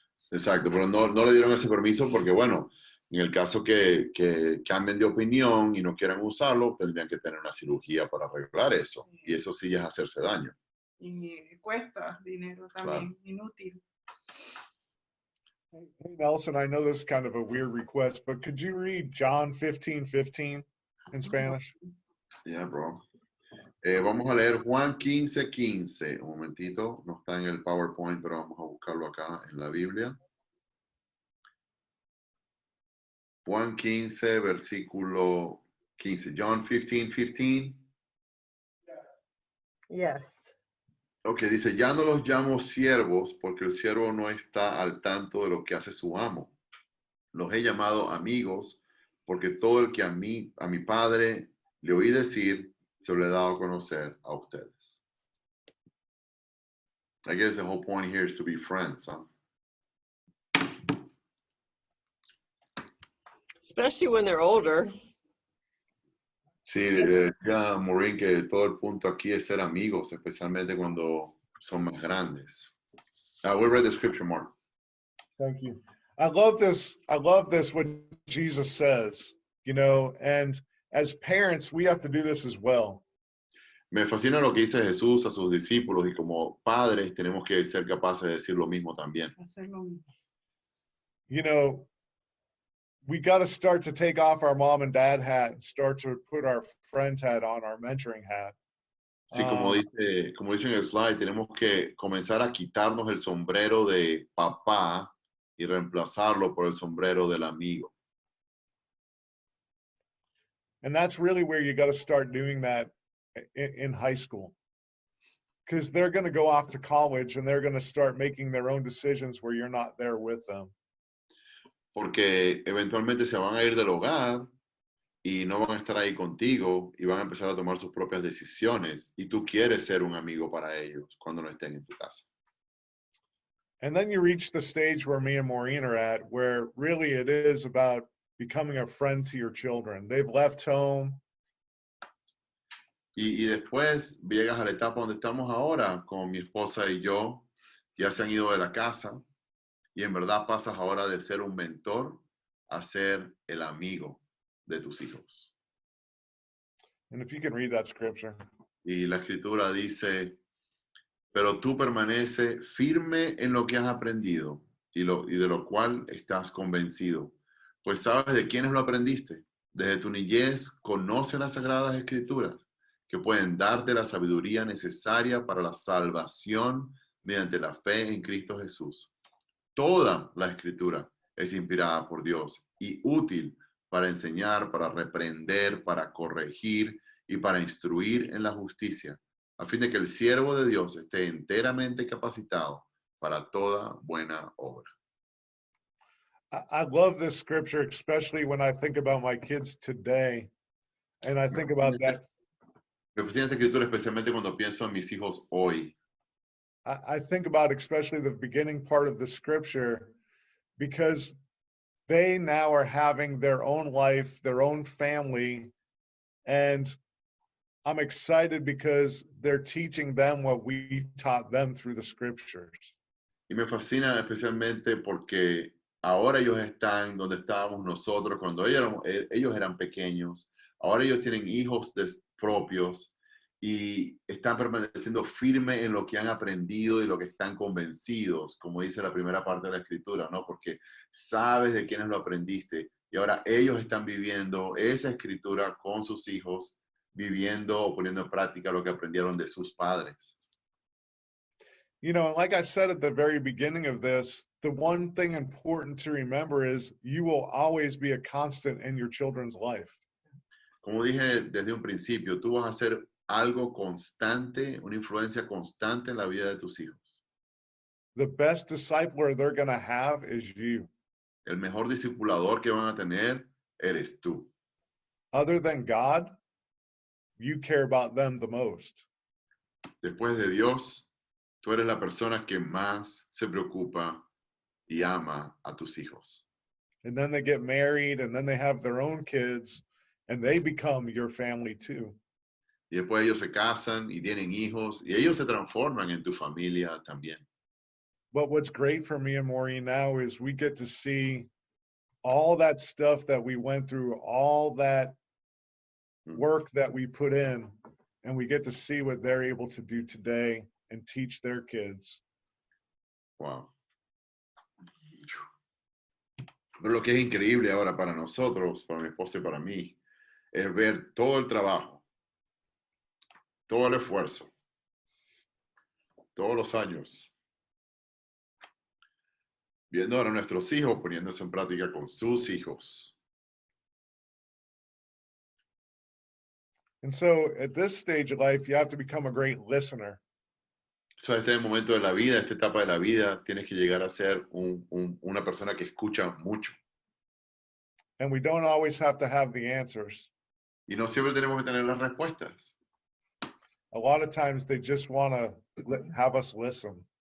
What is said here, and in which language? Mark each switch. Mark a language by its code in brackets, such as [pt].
[es] Exacto, pero no le dieron ese permiso porque, bueno, en el caso que cambien de opinión y no quieran usarlo, tendrían que tener una cirugía para arreglar eso. Y eso sí es hacerse daño. Y cuesta dinero también, inútil. [en] Hey, Nelson, I know this is kind of a weird request, but could you read John 15:15 in Spanish? Yeah, bro. [es] Vamos a leer Juan 15:15. Un momentito, no está en el PowerPoint, pero vamos a buscarlo acá en la Biblia. Juan 15, versículo 15. John 15:15. [en] Yes. [es] Ok, dice, ya no los llamo siervos porque el siervo no está al tanto de lo que hace su amo. Los he llamado amigos porque todo el que a mi Padre le oí decir, se lo he dado a conocer a ustedes. [en] I guess the whole point here is to be friends, huh? Especially when they're older. [es] Sí, decía Maureen que todo el punto aquí es ser amigos, especialmente cuando son más grandes. [en] We read the scripture, Mark. Thank you. I love this what Jesus says, you know, and as parents, we have to do this as well. [es] Me fascina lo que dice Jesús a sus discípulos y como padres tenemos que ser capaces de decir lo mismo también. Hacer lo mismo. [en] You know, we got to start to take off our mom and dad hat and start to put our friend's hat on, our mentoring hat. [es] Sí, como dice en el slide, tenemos que comenzar a quitarnos el sombrero de papá y reemplazarlo por el sombrero del amigo. [en] And that's really where you got to start doing that in high school. Because they're going to go off to college and they're going to start making their own decisions where you're not there with them. [es] Porque eventualmente se van a ir del hogar y no van a estar ahí contigo y van a empezar a tomar sus propias decisiones y tú quieres ser un amigo para ellos cuando no estén en tu casa. [en] And then you reach the stage where me and Maureen are at, where really it is about becoming a friend to your children. They've left home. [es] Y después llegas a la etapa donde estamos ahora, con mi esposa y yo, ya se han ido de la casa y en verdad pasas ahora de ser un mentor a ser el amigo de tus hijos. [en] And if you can read that scripture. [es] Y la escritura dice, pero tú permanece firme en lo que has aprendido y de lo cual estás convencido, pues sabes de quiénes lo aprendiste. Desde tu niñez conoce las sagradas escrituras que pueden darte la sabiduría necesaria para la salvación mediante la fe en Cristo Jesús. Toda la escritura es inspirada por Dios y útil para enseñar, para reprender, para corregir y para instruir en la justicia, a fin de que el siervo de Dios esté enteramente capacitado para toda buena obra. [en] I love this scripture, especially when I think about my kids today. And I think about that. [es] Me fascina esta escritura especialmente cuando pienso en mis hijos hoy. [en] I think about especially the beginning part of the scripture, because they now are having their own life, their own family, and I'm excited because they're teaching them what we taught them through the scriptures. [es] Y me fascina especialmente porque ahora ellos están donde estábamos nosotros cuando ellos eran pequeños. Ahora ellos tienen hijos propios y están permaneciendo firmes en lo que han aprendido y lo que están convencidos, como dice la primera parte de la escritura, ¿no? Porque sabes de quiénes lo aprendiste y ahora ellos están viviendo esa escritura con sus hijos, viviendo o poniendo en práctica lo que aprendieron de sus padres. [en] You know, like I said at the very beginning of this, the one thing important to remember is you will always be a constant in your children's life. [es] Como dije desde un principio, tú vas a ser algo constante, una influencia constante en la vida de tus hijos. [en] The best discipler they're going to have is you. [es] El mejor discipulador que van a tener eres tú. [en] Other than God, you care about them the most. [es] Después de Dios, tú eres la persona que más se preocupa y ama a tus hijos. [en] And then they get married and then they have their own kids and they become your family too. [es] Y después ellos se casan y tienen hijos y ellos se transforman en tu familia también. [en] But what's great for me and Maureen now is we get to see all that stuff that we went through, all that work that we put in, and we get to see what they're able to do today and teach their kids. Wow. [es] Pero lo que es increíble ahora para nosotros, para mi esposa y para mí, es ver todo el trabajo, todo el esfuerzo, todos los años, viendo ahora a nuestros hijos poniéndose en práctica con sus hijos. [en] And so at this stage of life, you have to become a great listener. [es] So, este momento de la vida, esta etapa de la vida, tienes que llegar a ser una persona que escucha mucho. [en] And we don't always have to have the answers. [es] Y no siempre tenemos que tener las respuestas. [en] A lot of times they just want to have us listen.